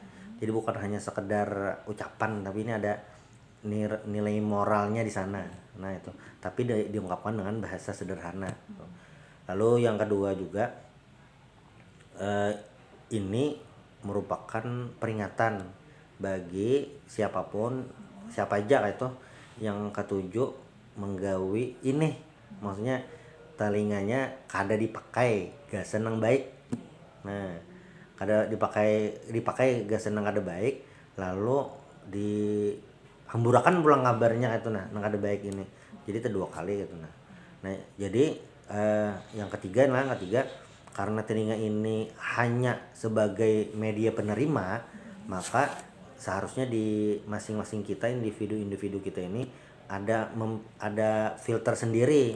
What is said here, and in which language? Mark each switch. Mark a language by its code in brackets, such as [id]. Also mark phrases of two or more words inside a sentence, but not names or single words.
[id] Jadi bukan hanya sekedar ucapan tapi ini ada nilai moralnya di sana. Nah itu, tapi diungkapkan dengan bahasa sederhana. Lalu yang kedua juga ini merupakan peringatan bagi siapapun siapa aja itu yang ketujuh menggawi ini maksudnya telinganya kada dipakai gak senang baik. [bjn] Nah kada dipakai gak senang kada baik lalu dihamburakan pulang kabarnya itu nah nang kada baik ini jadi itu 2 kali gitu nah. [id] Nah jadi yang ketiga karena telinga ini hanya sebagai media penerima maka seharusnya di masing-masing kita individu kita ini ada filter sendiri.